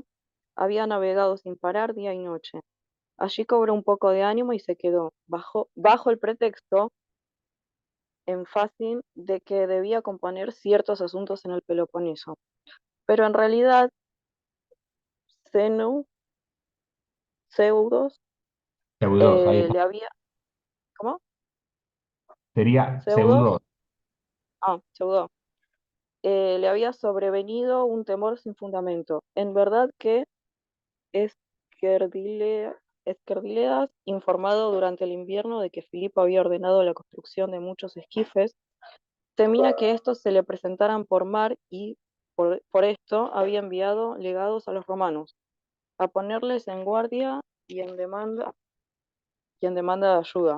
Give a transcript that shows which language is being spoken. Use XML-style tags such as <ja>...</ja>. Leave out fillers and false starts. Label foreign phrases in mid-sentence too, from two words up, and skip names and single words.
<es>Había navegado sin parar día y noche. Allí cobró un poco de ánimo y se quedó, bajo el pretexto en Facin de que debía componer ciertos asuntos en el Peloponeso. Pero en realidad, Zeno, Zeudos, Pseudos, ahí está. le había... ¿Cómo? Sería Zeudos, pseudos. Zeudo, le había sobrevenido un temor sin fundamento. En verdad que Esquerdile- Esquerdileas, informado durante el invierno de que Filipo había ordenado la construcción de muchos esquifes, temía que estos se le presentaran por mar y, por esto, había enviado legados a los romanos, a ponerles en guardia y en demanda de ayuda.</es>